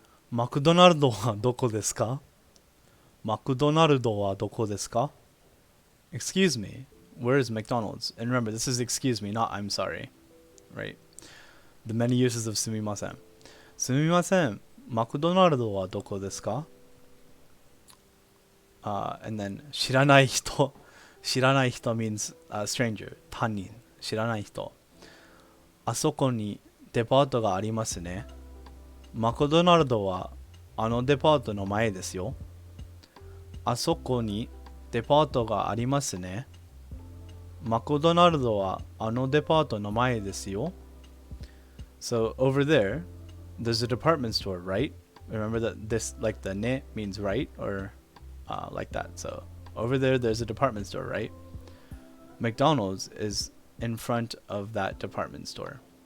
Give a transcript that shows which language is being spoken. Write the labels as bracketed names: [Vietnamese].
[Japanese] マクドナルドはどこですか？マクドナルドはどこですか？ [English] Excuse me, where is McDonald's? And remember, this is excuse me, not I'm sorry. Right? The many uses of すみません。 [Japanese] すみません。マクドナルドはどこですか？ [English] And then 知らない人。知らない人 means stranger. 他人。知らない人。 [Japanese] あそこにデパートがありますね。マクドナルドはあのデパートの前ですよ。あそこにデパートがありますね。マクドナルドはあのデパートの前ですよ。 [English] So over there, there's a department store, right? Remember that this, like the ne means right or like that. So over there, there's a department store, right? McDonald's is in front of that department store.